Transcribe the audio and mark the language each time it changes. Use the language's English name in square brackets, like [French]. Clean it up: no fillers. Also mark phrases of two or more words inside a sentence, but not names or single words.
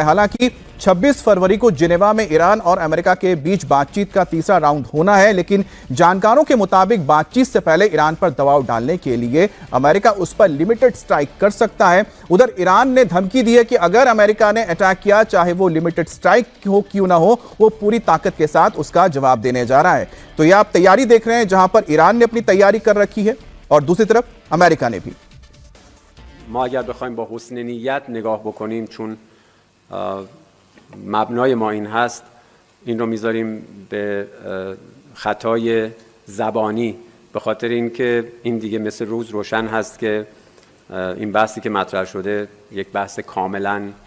[Hindi] हालांकि 26 फरवरी को जिनेवा में ईरान और अमेरिका के बीच बातचीत का तीसरा राउंड होना है, लेकिन जानकारों के मुताबिक बातचीत से पहले ईरान पर दबाव डालने के लिए अमेरिका उस पर [English] limited strike [Hindi] कर सकता है। उधर ईरान ने धमकी दी है कि अगर अमेरिका ने अटैक किया, चाहे वो [English] limited strike [Hindi] हो क्यों ना हो, वो पूरी ताकत के साथ उसका जवाब देने जा रहा है। तो ये आप तैयारी देख रहे हैं, जहां पर ईरान ने अपनी तैयारी कर रखी है और दूसरी तरफ अमेरिका ने भी। [Persian] ما اگر بخوایم با حسن نیت نگاه بکنیم، چون مبنای ما این هست، این رو میذاریم به خطای زبانی، به خاطر اینکه این دیگه مثل روز روشن هست که این بحثی که مطرح شده یک بحث کاملا